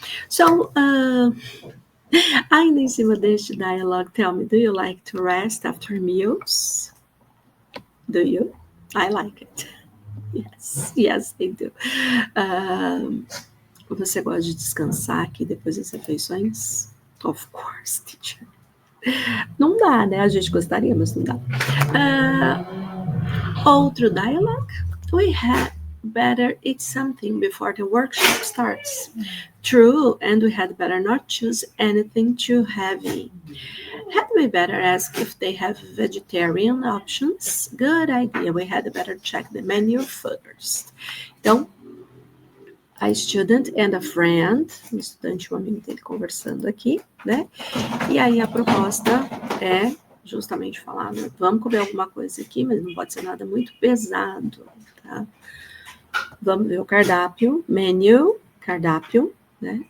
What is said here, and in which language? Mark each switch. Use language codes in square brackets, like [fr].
[en] So, [pt] ainda em cima deste [en] dialogue, tell me, do you like to rest after meals? Do you? I like it. Yes, I do. [pt] Você gosta de descansar aqui depois das refeições? [en] Of course, teacher. [pt] Não dá, né? A gente gostaria, mas não dá. Outro dialogue. [en] We had better eat something before the workshop starts. True, and we had better not choose anything too heavy. Had we better ask if they have vegetarian options? Good idea. We had better check the menu first. [pt] Então, [en] a student and a friend, [pt] um estudante e um amigo dele conversando aqui, né? E aí a proposta é justamente falar, né? Vamos comer alguma coisa aqui, mas não pode ser nada muito pesado, tá? Vamos ver o cardápio, menu, cardápio, né?